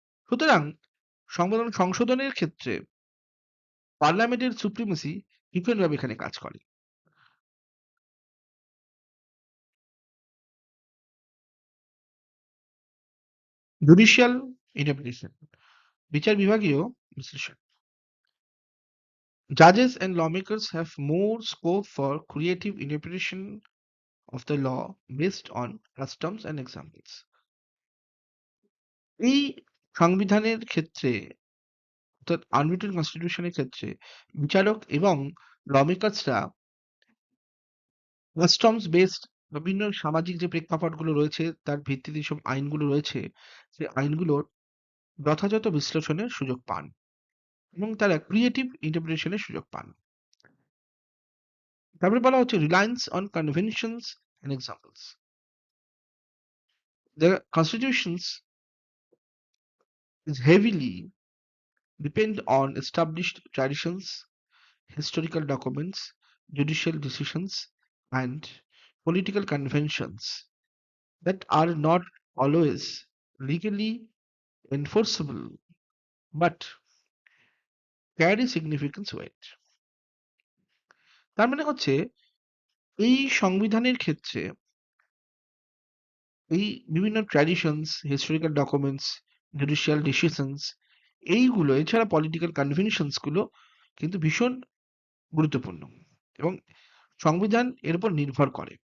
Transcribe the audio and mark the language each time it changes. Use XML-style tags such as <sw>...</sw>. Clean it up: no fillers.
<bn>সুতরাং সংবিধান সংশোধনের ক্ষেত্রে পার্লামেন্টের সুপ্রিমেসি ডিফারেন্ট ভাবে এখানে কাজ করে। জুডিশিয়াল ইন্টারপ্রিটেশন, বিচার বিভাগীয় বিশ্লেষণ।</bn> <en>Judges and lawmakers have more scope for creative interpretation of the law based on customs and examples.</en> <bn>এই সংবিধানের ক্ষেত্রে অর্থাৎ আনরিটেন কনস্টিটিউশনের ক্ষেত্রে বিচারক এবং লমেকার্সরা কাস্টমস বেসড বিভিন্ন সামাজিক যে প্রেক্ষাপটগুলো রয়েছে তার ভিত্তিতে যেসব আইনগুলো রয়েছে সেই আইনগুলোর যথাযথ বিশ্লেষণের সুযোগ পান এবং তারা ক্রিয়েটিভ ইন্টারপ্রিটেশনের সুযোগ পান। তারপরে বলা হচ্ছে</bn> <en>Reliance on conventions and examples. The constitutions is heavily depend on established traditions, historical documents, judicial decisions, and political conventions that are not always legally enforceable but carry significant weight.</en> <bn>তার মানে হচ্ছে এই সংবিধানের ক্ষেত্রে এই বিভিন্ন traditions, historical documents, judicial decisions এইগুলো এছাড়া পলিটিক্যাল কনভেনশনস গুলো কিন্তু ভীষণ গুরুত্বপূর্ণ এবং সংবিধান এর উপর নির্ভর করে।</bn>